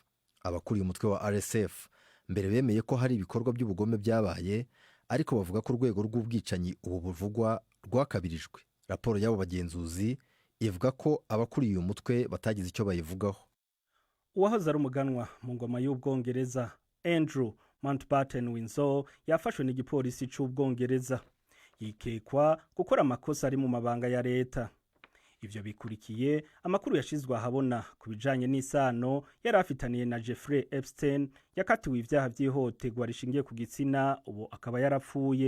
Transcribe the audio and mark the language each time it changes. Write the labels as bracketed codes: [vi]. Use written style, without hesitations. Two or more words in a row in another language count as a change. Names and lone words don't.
[rw] Abakuriye umutwe wa RSF mbere bemeye ko hari ibikorwa by'ubugome byabaye, ariko bavuga ko urwego rw'ubwicanyi ubu buvugwa rwakabirijwe. Raporo y'abo bagenzuzi ivuga ko abakuriye uyu mutwe batagize icyo bayivugaho. Uwahoze ari umuganwa mu ngoma y'Ubwongereza Andrew Mountbatten Windsor yafashwe n'igipolisi cy'Ubwongereza. Yikekwa gukora amakosa ari mu mabanga ya leta. [rn] Ivyo bikurikiye amakuru yashizwe ahabona ku bijanye n'isano yari afitaniye na Jeffrey Epstein yakatiwe ivyaha by'ihohoterwa rishingiye ku gitsina, ubu akaba yarapfuye.